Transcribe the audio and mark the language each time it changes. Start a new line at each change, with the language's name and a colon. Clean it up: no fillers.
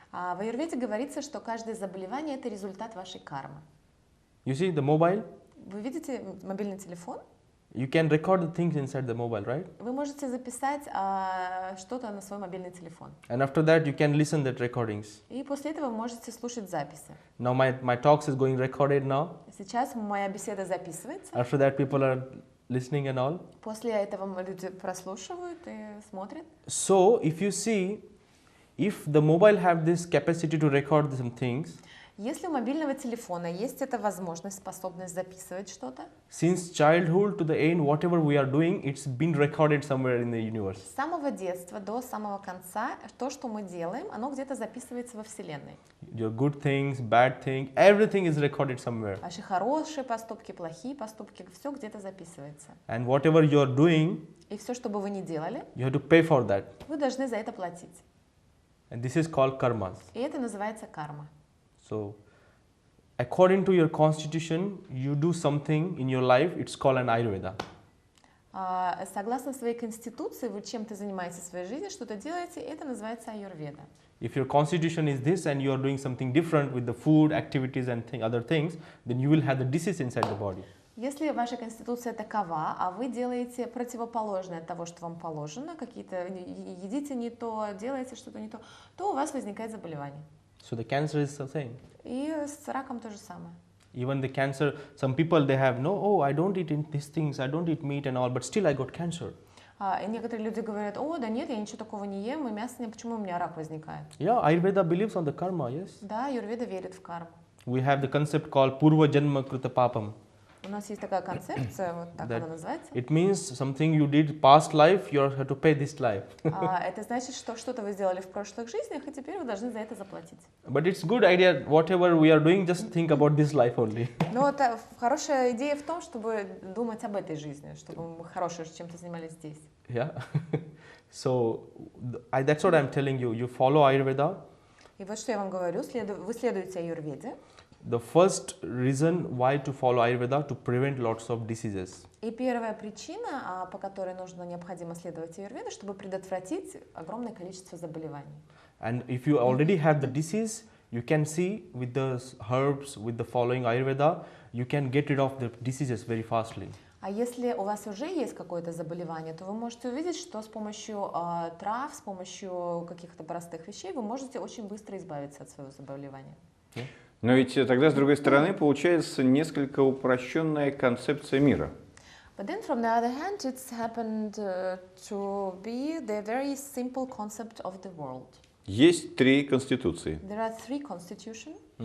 Russian: В аюрведе говорится, что каждое заболевание – это результат вашей кармы.
English: You see the mobile?
Russian: Вы видите мобильный телефон?
English: You can record the things inside the mobile, right?
Russian: Вы можете записать что-то на свой мобильный телефон.
English: And after that, you can listen that recordings.
Russian: И после этого вы можете слушать записи.
English: Now my talks is going recorded now.
Russian: Сейчас моя беседа записывается.
English: After that, people are listening and all.
Russian: После этого люди прослушивают и смотрят.
English: So if you see, if the mobile have this capacity to record some things,
Russian: если у мобильного телефона есть эта возможность, способность записывать что-то,
English: since childhood to the end, whatever we are doing, it's been recorded somewhere in the universe.
Russian: С самого детства до самого конца то, что мы делаем, оно где-то записывается во Вселенной.
English: Your good things, bad things, everything is recorded somewhere.
Russian: Ваши хорошие поступки, плохие поступки, все где-то записывается.
English: And whatever you are doing,
Russian: и все, что бы вы ни делали,
English: you have to pay for that.
Russian: Вы должны за это платить.
English: And this is called karmas.
Russian: И это называется карма.
English: So, according to your constitution, you do something in your life, it's called an Ayurveda.
Russian: Согласно своей конституции, вы чем-то занимаетесь в своей жизни, что-то делаете, это называется аюрведа.
English: If your constitution is this and you are doing something different with the food, activities and other things, then you will have the disease inside the body.
Russian: Если ваша конституция такова, а вы делаете противоположное от того, что вам положено, какие-то едите не то, делаете что-то не то, то у вас возникает заболевание.
English: So the cancer is the same.
Russian: И с раком то же самое.
English: Even the cancer, some people they have no, oh, I don't eat these things, I don't eat meat and all, but still I got cancer.
Russian: И некоторые люди говорят, о, да нет, я ничего такого не ем, и мясо не, почему у меня рак возникает?
English: Yeah, Ayurveda believes on the karma, yes.
Russian: Да, аюрведа верит в карму.
English: We have the concept called Purva Janma Kruta Papam.
Russian: У нас есть такая концепция, вот так она называется.
English: It means something you did past life, you have to pay this life.
Russian: Это значит, что что-то вы сделали в прошлых жизнях, и теперь вы должны за это заплатить.
English: But it's good idea, whatever we are doing, just think about this life only.
Russian: Но это хорошая идея в том, чтобы думать об этой жизни, чтобы мы хорошим чем-то занимались здесь.
English: Yeah. So that's what I'm telling you. You follow Ayurveda.
Russian: И вот что я вам говорю, вы следуете аюрведе.
English: The first reason why to follow Ayurveda to prevent lots of diseases.
Russian: И первая причина, по которой необходимо следовать аюрведе, чтобы предотвратить огромное количество заболеваний.
English: And if you already have the disease, you can see with the herbs, with the following Ayurveda, you can get rid of the diseases very fastly.
Russian: А если у вас уже есть какое-то заболевание, то вы можете увидеть, что с помощью трав, с помощью каких-то простых вещей вы можете очень быстро избавиться от своего заболевания. Но ведь тогда, с другой стороны, получается несколько упрощенная концепция мира.
English: But then, from the other hand, it's happened to be the very simple concept of the world.
Russian: Есть три конституции.
English: There are three constitutions.